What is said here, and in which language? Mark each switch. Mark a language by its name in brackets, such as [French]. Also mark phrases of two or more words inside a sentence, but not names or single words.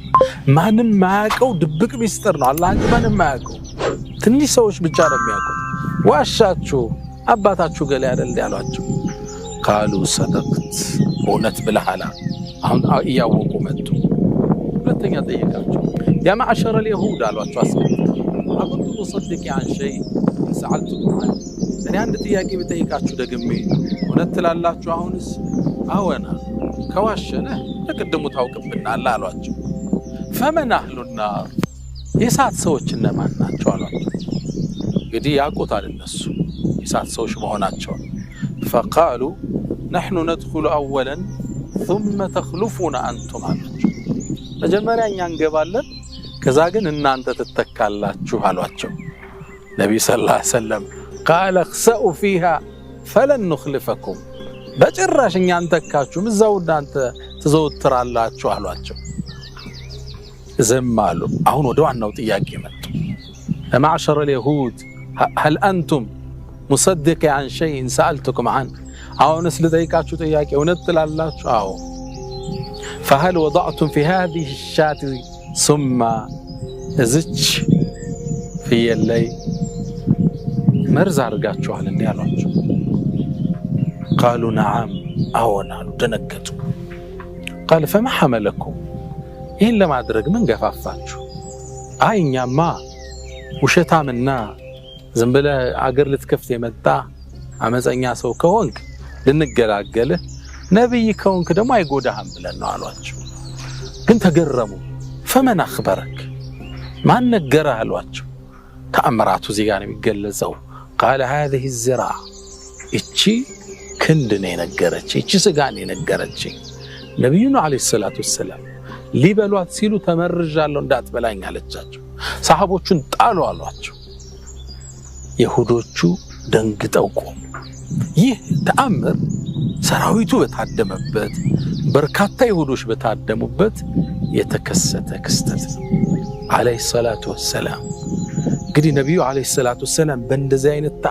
[Amharic] ማንም ማያውቀው ድብቅ ሚስጥር ነው። አላህ እንጂ ማንም ማያውቀው ትንሽ ሰዎች ብቻ ነው የሚያውቁት። ዋሻችሁ አባታችሁ ገለ አይደል ያሏቸው። [Arabic] قالوا صدقت [Amharic] እውነት ብለሃል። አሁን እያወቁ መጡ። ሁለተኛ ጠየቃቸው። [Arabic] يا معشر اليهود [Amharic] አሏቸው። [Arabic] أكنتم مصدقي عن شيء سألتكم عنه [Amharic] እኔ አንድ ጥያቄ ብጠይቃችሁ ደግሜ እውነት ትላላችሁ? አሁንስ አወና ከዋሸነ ለቀደሙ ታውቅብናል አሏቸው። [Arabic] فمن أهل النار [Amharic] የሳት ሰዎች እነማን ናቸው አሏቸው። እንግዲህ ያውቁታል እነሱ የሳት ሰዎች መሆናቸው። [Arabic] فقالوا نحن ندخل اولا ثم تخلفون انتم [Amharic] አሏቸው። መጀመሪያ እኛ እንገባለን ከዛ ግን እናንተ ትተካላችሁ አሏቸው። ነብዩ [Arabic] صلى الله عليه وسلم قال اخسئوا فيها فلن نخلفكم [Amharic] በጭራሽ እኛ አንተካችሁም እዛው እናንተ ትዘውትራላችሁ አሏቸው። ዝም አሉ። አሁን ወደ ዋናው ጥያቄ መጡ። [Arabic] معشر اليهود هل انتم مصدق عن شيء سألتكم عنه [Amharic] አሁንስ ልጠይቃችሁ ጥያቄ እውነት ትላላችሁ? አዎ። [Arabic] فهل وضعتم في هذه الشاة ثم [Amharic] እዝች ፍየል ላይ መርዝ አድርጋችኋል እንዴ አሏቸው። [Arabic] قالوا نعم [Amharic] አዎን አሉ። ደነገጡ። [Arabic] قال فما حملكم [Amharic] ይህን ለማድረግ ምን ገፋፋችሁ? አይ እኛማ ውሸታምና ዝም ብለህ አገር ልትከፍት የመጣ አመፀኛ ሰው ከሆንክ ልንገላገልህ፣ ነብይ ከሆንክ ደግሞ አይጎዳህም ብለን ነው አሏቸው። ግን ተገረሙ። [Arabic] فمن أخبرك [Amharic] ማን ነገረህ አሏቸው። ተአምራቱ እዚህ ጋር ነው የሚገለጸው። [Arabic] قال هذه الزراع [Amharic] እቺ ክንድ ነው የነገረች፣ እቺ ስጋ ነው የነገረች። ነብዩና [Arabic] عليه الصلاة والسلام [Amharic] ሊበሏት ሲሉ ተመርጃለሁ እንዳትበላኝ አለቻቸው። ሰሃቦቹን ጣሉ አሏቸው። ይሁዶቹ ደንግጠው ቆሙ። ይህ ተአምር ሰራዊቱ በታደመበት በርካታ ይሁዶች በታደሙበት የተከሰተ ክስተት ነው። [Arabic] عليه الصلاة والسلام [Amharic] እንግዲህ ነብዩ [Arabic] عليه الصلاة والسلام [Amharic] በእንደዚህ አይነት